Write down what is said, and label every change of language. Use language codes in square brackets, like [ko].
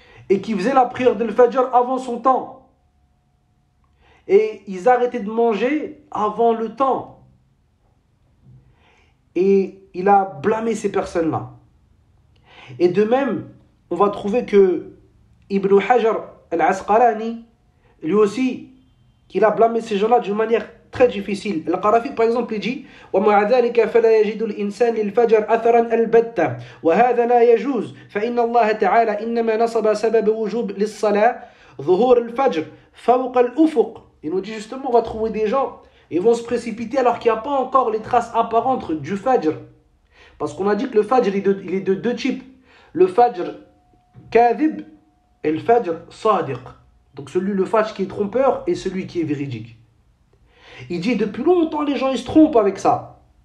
[fr] Et qui faisaient la prière de Al-Fajr avant son temps. Et ils arrêtaient de manger avant le temps. Et il a blâmé ces personnes-là. Et de même, on va trouver que Ibn Hajar al-Asqalani, lui aussi, il a blâmé ces gens-là d'une manière très difficile. Al-Qarafi, par exemple, il dit [ar] وَمَعَ ذَلِكَ فَلَا يَجِدُ الْإِنسَانِ لِلْفَجْرِ أَثَرًا الْبَتَّةً وَهَذَا لَا يَجُوزُ فَإِنَّ اللَّهَ تَعَالَى إِنَّمَا نَصَبَ سَبَبَ وُجُوبِ لِلصَّلَاةِ ظُهُورِ الْفَجْرِ فَوْقَ الْأُفُقِ. [fr] Il nous dit justement, on va trouver des gens, ils vont se précipiter alors qu'il n'y a pas encore les traces apparentes du Fajr. Parce qu'on a dit que le Fajr, il est de deux types. Le Fajr kadhib et le Fajr sadiq. Donc le Fajr qui est trompeur et celui qui est véridique. Il dit depuis longtemps les gens ils se trompent avec ça.